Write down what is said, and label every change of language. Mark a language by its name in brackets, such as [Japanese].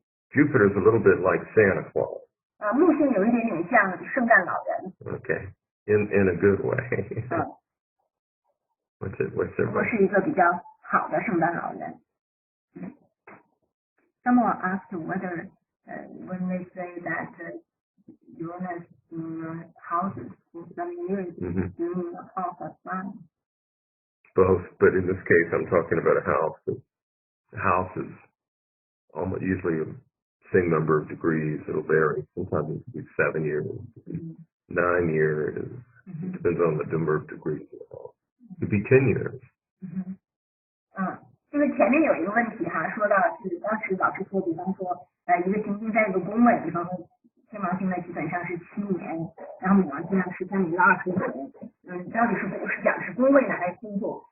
[English] Jupiter is a little bit like Santa Claus. [Chinese] 木星有一点点像圣诞老人。 [English] Okay, in a good way. What's it? [Chinese] 是一个比较好的圣诞老人。 [English] Someone asked whether when they say that Uranus in your houses for 7 years, you mean a house of fun? Both, but in this case, I'm talking about a house. The house is almost usually the same number of degrees. It'll vary. Sometimes it could be 7 years, it could be 9 years. It depends on the number of degrees of the house. It could be 10 years. [Chinese] 这个前面有一个问题哈，说到是当时老师说，比方说一个行星在一个宫位，比方说天王星呢基本上是7年，然后冥王星呢13年到25年，到底是讲是宫位呢还是星座？